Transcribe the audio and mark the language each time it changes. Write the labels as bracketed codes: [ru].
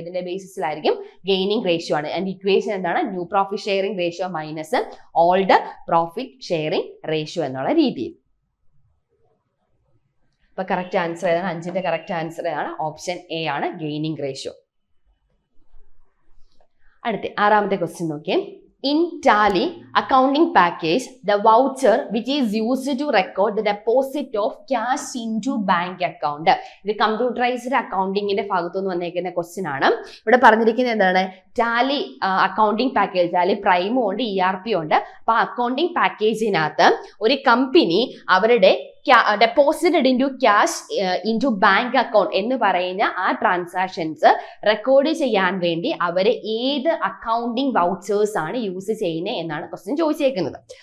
[ml] ഇതിന്റെ ബേസിസിലായിരിക്കും gaining ratio ആണ്. And equation എന്താണ്, new profit sharing ratio minus old profit sharing ratio എന്നുള്ള രീതിയിൽ. അപ്പൊ കറക്റ്റ് ആൻസർ ഏതാണ്, 5ന്റെ കറക്റ്റ് ആൻസർ ഏതാണ്, ഓപ്ഷൻ എ ആണ് ഗെയിനിങ് റേഷ്യോ. അടുത്ത 6ാമത്തെ ക്വസ്റ്റ്യൻ നോക്കിയേ. [en] In Tally accounting package, the voucher which is used to record the deposit of cash into bank account. [ml] ഇത് computerised അക്കൗണ്ടിങ്ങിന്റെ ഭാഗത്തു നിന്ന് വന്നേക്കുന്ന ക്വസ്റ്റ്യൻ ആണ്. ഇവിടെ പറഞ്ഞിരിക്കുന്നത് എന്താണ്? ടാലി അക്കൗണ്ടിങ് പാക്കേജ്, ടാലി പ്രൈമും ഉണ്ട്, ERP ഉണ്ട്. അപ്പൊ അക്കൗണ്ടിങ് പാക്കേജിനകത്ത് ഒരു കമ്പനി അവരുടെ deposited into cash into bank account എന്ന് പറയുന്ന ആ ട്രാൻസാക്ഷൻസ് റെക്കോർഡ് ചെയ്യാൻ വേണ്ടി അവർ ഏത് അക്കൗണ്ടിങ് വൗച്ചേഴ്സ് ആണ് യൂസ് ചെയ്യുന്നത് എന്നാണ് ക്വസ്റ്റ്യൻ ചോദിച്ചേക്കുന്നത്.